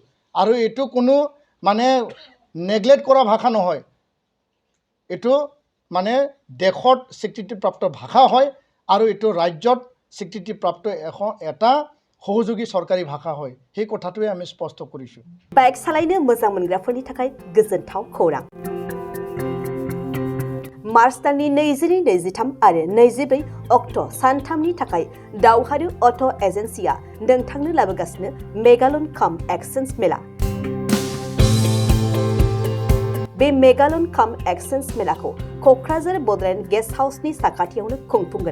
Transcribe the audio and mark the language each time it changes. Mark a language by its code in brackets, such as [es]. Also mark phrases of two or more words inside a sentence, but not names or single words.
[as] আৰু এইটো কোনো মানে নেগলেক্ট কৰা ভাষা নহয়, এইটো মানে দেশত স্বীকৃতিপ্ৰাপ্ত ভাষা হয়, আৰু এইটো ৰাজ্যত স্বীকৃতিপ্ৰাপ্ত এটা সহযোগী চৰকাৰী ভাষা হয়। সেই কথাটোৱে আমি স্পষ্ট কৰিছোঁ। [brx] বাইক সালাयनो मोजां मोनग्राफोरनि थाखाय गोजोनथाव खौरां। मार्च दाननि 22-23 आरो 24 अक्ट' सानथामनि थाखाय दावहारु अट' एजेन्सिया नोंथांनो लाबोगासिनो मेगालन काम एक्सचेन्ज मेला। बे मेगालन काम एक्सचेन्ज मेलाखौ क'क्राझार बड'लेण्ड गेस्ट हाउसनि साखाथियावनो खुंफुंगोन।